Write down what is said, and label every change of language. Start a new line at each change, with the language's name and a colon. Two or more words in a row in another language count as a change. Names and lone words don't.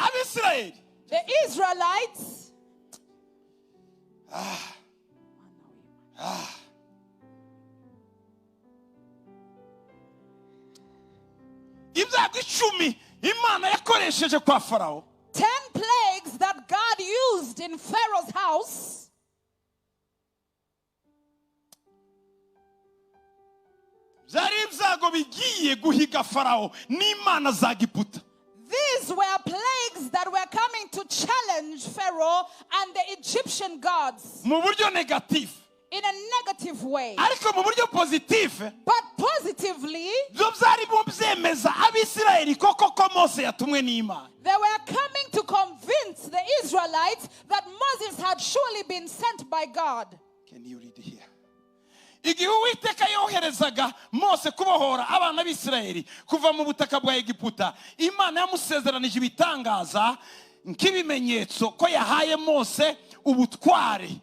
English: The Israelites.
Kinyarwanda: ibyago 10 Imana yakoresheje kwa Farawo.
English: 10 plagues that God used in Pharaoh's house.
Kinyarwanda: Zari ibyago bigiye guhiga Farawo n'Imana za Giputa.
English: These were plagues that were coming to challenge Pharaoh and the Egyptian gods.
Kinyarwanda: Mu buryo negative.
English: In a negative way.
Kinyarwanda: Ariko mu buryo positive.
English: But positively.
Kinyarwanda: Byo byari byemeza Abisirayeli koko ko Mose yatumwe n'Imana.
English: They were coming to convince the Israelites that Moses had surely been sent by God. Can you read here?
Kinyarwanda: Igihe Uwiteka yoherezaga Mose kubohora abana b'Isirayeli kuva mu butaka bwa Egiputa, Imana yamusezeranije ibitangaza nk'ibimenyetso ko yahaye Mose ubutware.